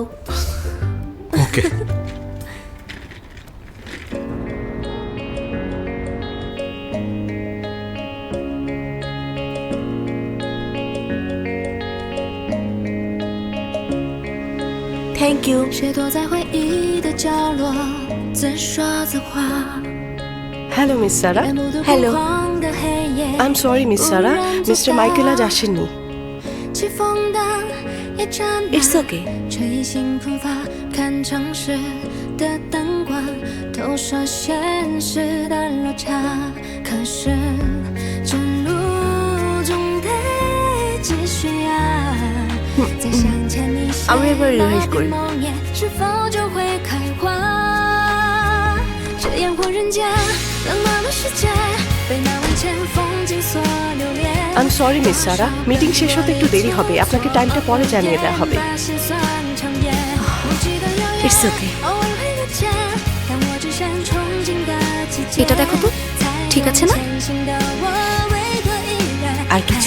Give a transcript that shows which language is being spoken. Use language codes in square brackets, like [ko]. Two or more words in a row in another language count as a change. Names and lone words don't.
[bn] ওকে। [en] Thank you. [zh] 谁躲在回忆的角落，自说自话。 [bn] হ্যালো মিস সারা। Hello. [en] I am sorry [bn] মিস সারা, মিস্টার মাইকেল আজ আসেননি। [en] It's okay. [zh] 吹醒喷发，看城市的灯光，投射现实的落差。可是这路总得继续啊，再向前你写 [bn] আমরা এবার রিভাইজ [zh] 的 [bn] করি। [zh] 梦魇，是否就会开花？这烟火人间，冷漠的世界，被那万千风景所留恋。 [en] I am sorry [bn] মিস সারা, মিটিং শেষ হতে একটু দেরি হবে, আপনাকে টাইমটা পরে জানিয়ে দেওয়া হবে। [en] It's okay. [bn] এটা দেখো তো, ঠিক আছে না? আর কিছু?